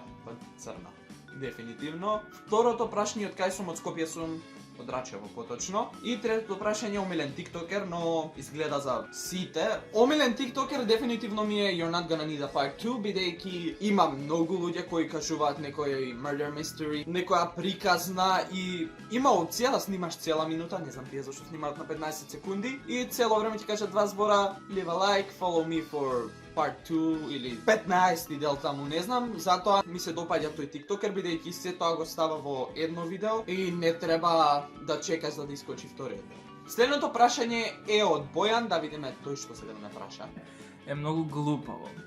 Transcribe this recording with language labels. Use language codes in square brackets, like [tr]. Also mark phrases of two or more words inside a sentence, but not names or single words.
[mk] Па црна. Дефинитивно. Второто прашање од кај сум, од Скопје сум, од Рачево поточно. И третото прашање омилен тиктокер, но изгледа за сите. Омилен тиктокер дефинитивно ми е You're Not Gonna Need a Part 2, бидејќи има многу луѓе кои кажуваат некој [en] murder mystery, [mk] некоја приказна и има опција да снимаш цела минута, не знам тие зашто снимаат на 15 секунди и цело време ти кажат 2 збора, [en] leave a like, follow me for part 2 [mk] или 15 дел таму, не знам, затоа ми се допаѓа тој тиктокер бидејќи се тоа го става во едно видео и не треба да чекаш за да искочи вториот дел. Следното прашање е од Бојан, да видиме тој што се да ме праша. Е многу глупаво.